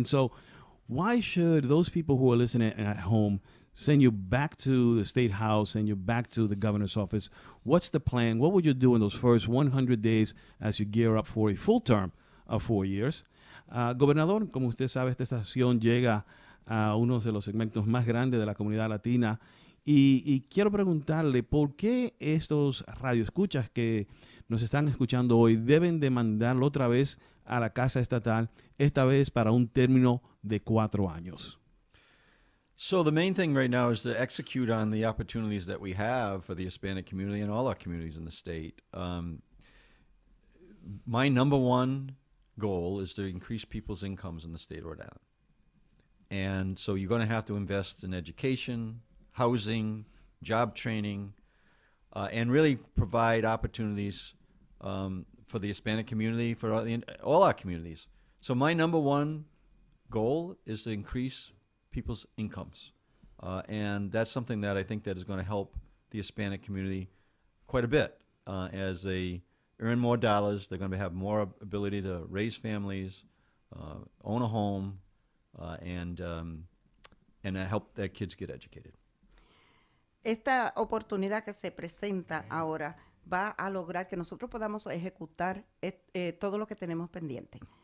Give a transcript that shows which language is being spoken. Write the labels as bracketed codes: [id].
[en] And so why should those people who are listening at home send you back to the State House, send you back to the governor's office? What's the plan? What would you do in those first 100 days as you gear up for a full term of 4 years? [es] Gobernador, como usted sabe, esta estación llega a uno de los segmentos más grandes de la comunidad latina. Y quiero preguntarle, ¿por qué estos radioescuchas que nos están escuchando hoy deben de mandarlo otra vez a la Casa Estatal, esta vez para un término de 4 años? [en] So the main thing right now is to execute on the opportunities that we have for the Hispanic community and all our communities in the state. My number one goal is to increase people's incomes in the state of Rhode Island. And so you're going to have to invest in education, housing, job training, and really provide opportunities for the Hispanic community, for all our communities. So my number one goal is to increase people's incomes. And that's something that I think that is going to help the Hispanic community quite a bit as they earn more dollars. They're going to have more ability to raise families, own a home, and help their kids get educated. [es] Esta oportunidad que se presenta ahora va a lograr que nosotros podamos ejecutar todo lo que tenemos pendiente.